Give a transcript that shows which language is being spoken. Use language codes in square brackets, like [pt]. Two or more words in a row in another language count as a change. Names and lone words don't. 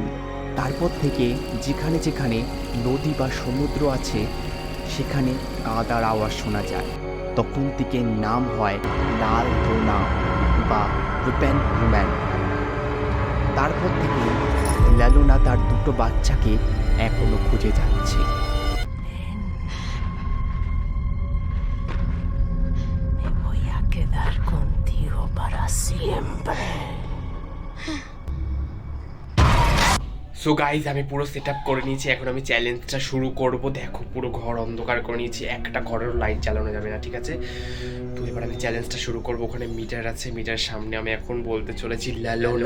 [bn] তারপর থেকে যেখানে যেখানে নদী বা সমুদ্র আছে, সেখানে কাদার আওয়াজ শোনা যায়। তখন থেকে নাম হয় লাল লোনা বা রুপেন রুম্যান। তারপর থেকে ল্যালোনা তার দুটো বাচ্চাকে এখনো খুঁজে যাচ্ছে। [es] Voy a quedar contigo para siempre. [en] So guys, [bn] আমি পুরো [en] set up [bn] করে নিয়েছি। এখন আমি চ্যালেঞ্জটা শুরু করব। দেখো, পুরো ঘর অন্ধকার করে নিয়েছি, একটা ঘরের লাইট চালানো যাবে না, ঠিক আছে? তো এবার আমি চ্যালেঞ্জটা শুরু করব। ওখানে মিটার আছে, মিটার সামনে আমি এখন বলতে চলেছি ল্যালোনা।